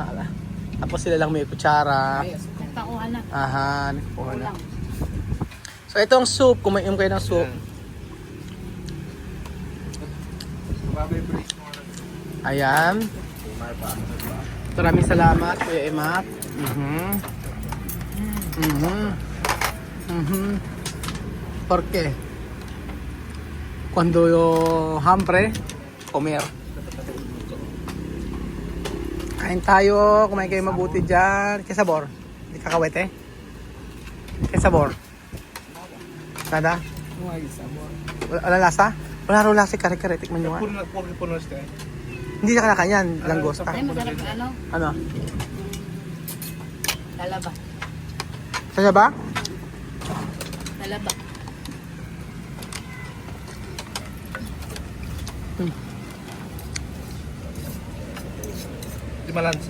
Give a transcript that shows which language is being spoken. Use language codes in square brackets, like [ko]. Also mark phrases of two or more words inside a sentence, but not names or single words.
[tl] Tapos sila lang may kutsara. Nagpakuha na. Aha. Nagkuha na. Kulang. So, itong soup. Kumain kayo ng soup. Ayan. Maraming salamat, Kuya Emat. [es] ¿Por qué? Cuando hambre, comer. [tl] Kain tayo, kumain kayo mabuti dyan. [es] ¿Qué sabor? [tl] Di kakawete? [es] ¿Qué sabor? Nada? Why sabor? [tl] Wala lasa? Wala raw lasa, kare-kare. Tikman nyo nga. Hindi siya kanakanyan, langgosta. Ay, masarap yung ano? Ano? Talaba. Saan ba? Talaba. Di malansa.